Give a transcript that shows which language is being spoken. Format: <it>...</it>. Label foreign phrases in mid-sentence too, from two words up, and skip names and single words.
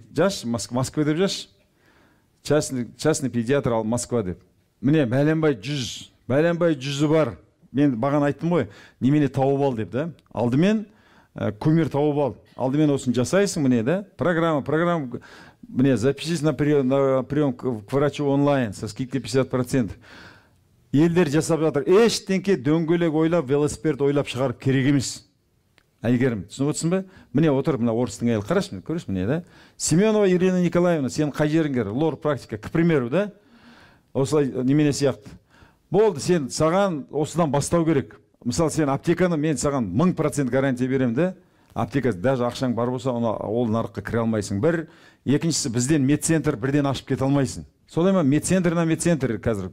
<kk>Жаш, Москва деп жаш.</kk> <ru>Частный педиатр</ru> <kk>Москва деп. Міне, бәленбай жүзі бар. Мен баған айттым ғой, немене тауып ал деп, да? Алдымен көмір тауып ал. Алдымен осын жасайсың, міне, да? Программа, міне,</kk> <ru>запишись на прием к врачу онлайн со скидкой 50%.</ru> <kk>Елдер жасап жатыр. Ештеңке дөңгелек ойлап, велосипед ойлап шығарып керек емес. Әйгерім, түсініп отырсың ба? Міне отырып, мына орыстың әйелі, қарашы, көресің, міне, да? Семенова Ирина Николаевна, сен қай жеріңгер?</kk> <ru>Лор практика, к примеру,</ru> <kk>да? Осылай немене сияқты. Болды, сен саған осыдан бастау керек. Мысалы, сен аптеканы, мен саған 1000% гарантия берем, да? Аптека, даже ақшаң бар болса, ол нарыққа кіре алмайсың. Бір, екіншісі, бізден медцентр бірден ашып кете алмайсың. Солай ма? Медцентр қазір.</kk>